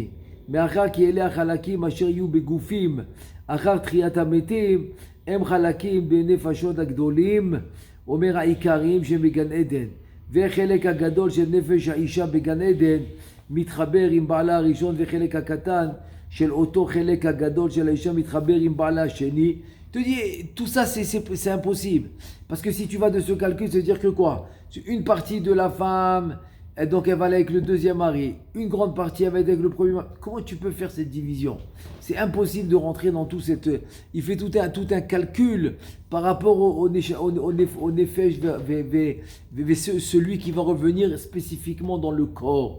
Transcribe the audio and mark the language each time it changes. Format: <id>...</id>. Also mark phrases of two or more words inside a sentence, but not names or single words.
<he>מאחר כי אלה החלקים אשר יהיו בגופים אחר תחיית המתים, הם חלקים בנפשות הגדולים, אומר העיקריים שבגן עדן. וחלק הגדול של נפש האישה בגן עדן מתחבר עם בעלה הראשון, וחלק הקטן של אותו חלק הגדול של האישה מתחבר עם בעלה השני.</he> <fr>Tu dis, tout ça c'est impossible. Parce que si tu vas de ce calcul, c'est dire que quoi? Une partie de la femme, donc elle va aller avec le deuxième mari. Une grande partie, elle va être avec le premier mari. Comment tu peux faire cette division? C'est impossible de rentrer dans tout cette... Il fait tout un calcul par rapport au nefesh, celui qui va revenir spécifiquement dans le corps.</fr>